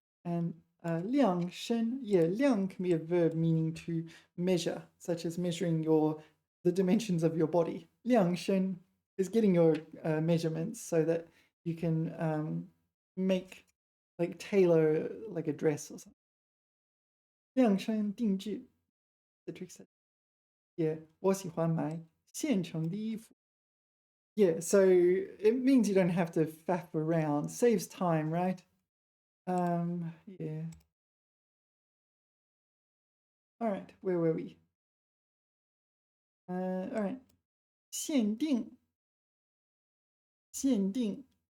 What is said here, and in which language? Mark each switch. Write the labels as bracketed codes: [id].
[en] And 量身 yeah, 量 can be a verb meaning to measure, such as measuring the dimensions of your body. 量身 is getting your measurements so that you can make, like, tailor like a dress or something. 量身定制 the trick set. [zh] Yeah, 我喜欢买现成的衣服. [en] Yeah, so it means you don't have to faff around. Saves time, right? Yeah. All right, where were we? All right. 限定.限定.